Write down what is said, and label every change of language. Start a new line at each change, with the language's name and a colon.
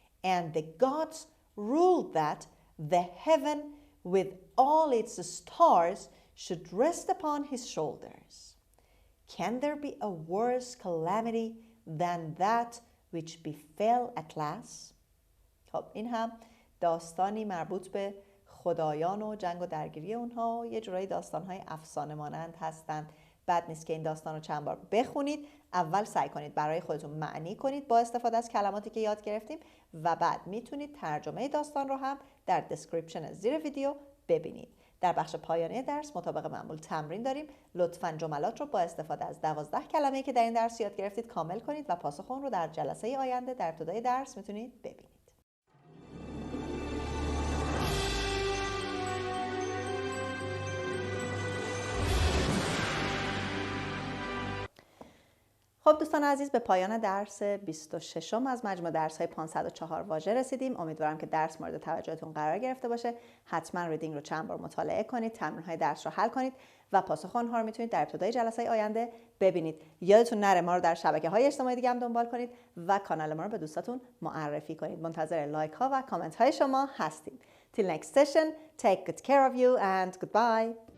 English: And the gods ruled that the heaven with all its stars should rest upon his shoulders. Can there be a worse calamity than that which befell Atlas?
Persian: خب این هم داستانی مربوط به خدایان و جنگ و درگیری اونها، یه جورایی داستان‌های افسانه مانند هستند. بد نیست که این داستان رو چند بار بخونید. اول سعی کنید برای خودتون معنی کنید با استفاده از کلماتی که یاد گرفتیم و بعد میتونید ترجمه داستان رو هم در دسکریپشن زیر ویدیو ببینید. در بخش پایانی درس مطابق معمول تمرین داریم. لطفاً جملات رو با استفاده از 12 کلمه‌ای که در این درس یاد گرفتید کامل کنید و پاسخ اون رو در جلسه آینده در ابتدای درس میتونید ببینید. خب دوستان عزیز، به پایان درس 26 از مجموع درس‌های 504 واژه رسیدیم. امیدوارم که درس مورد توجهتون قرار گرفته باشه. حتما ریدینگ رو چند بار مطالعه کنید، تمرین‌های درس رو حل کنید و پاسخ آنها رو میتونید در ابتدای جلسه آینده ببینید. یادتون نره ما رو در شبکه‌های اجتماعی دیگه هم دنبال کنید و کانال ما رو به دوستاتون معرفی کنید. منتظر لایک ها و کامنت های شما هستیم.
English: Till next session, take good care of you and goodbye.